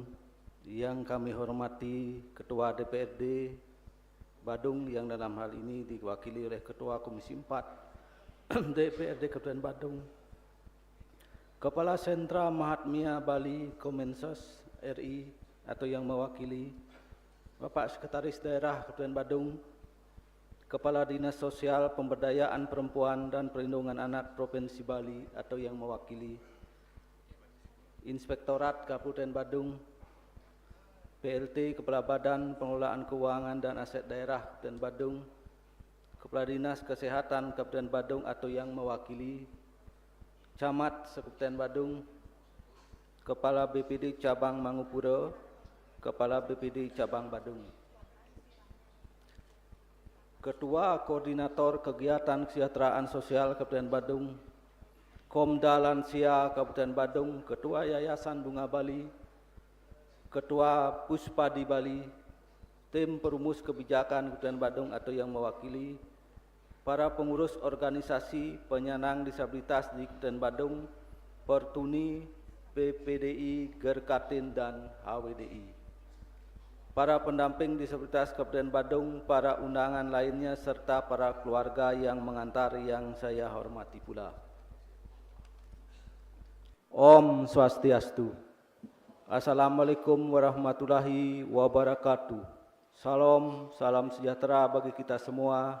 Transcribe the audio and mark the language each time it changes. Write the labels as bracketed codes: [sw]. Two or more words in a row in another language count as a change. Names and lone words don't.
[id] yang kami hormati Ketua DPRD Badung yang dalam hal ini diwakili oleh Ketua Komisi 4 DPRD Kabupaten Badung, Kepala Sentra Mahatmya Bali Kemensos RI atau yang mewakili, Bapak Sekretaris Daerah Kabupaten Badung, Kepala Dinas Sosial Pemberdayaan Perempuan dan Perlindungan Anak Provinsi Bali atau yang mewakili, Inspektorat Kabupaten Badung, PLT Kepala Badan Pengelolaan Keuangan dan Aset Daerah Kabupaten Badung, Kepala Dinas Kesehatan Kabupaten Badung atau yang mewakili, Camat Kabupaten Badung, Kepala BPD Cabang Mangupura, Kepala BPD Cabang Badung. Ketua Koordinator Kegiatan Kesejahteraan Sosial Kabupaten Badung, Komda Lansia Kabupaten Badung, Ketua Yayasan Bunga Bali, Ketua Puspadi Bali, tim perumus kebijakan Kabupaten Badung atau yang mewakili, para pengurus organisasi penyandang disabilitas di Kabupaten Badung, Pertuni, PPDI, Gerkatin, dan HWDI. Para pendamping disabilitas Kabupaten Badung, para undangan lainnya, serta para keluarga yang mengantar yang saya hormati pula. [ban] Om Swastiastu. [ar] Assalamualaikum warahmatullahi wabarakatuh. [id] Salam sejahtera bagi kita semua.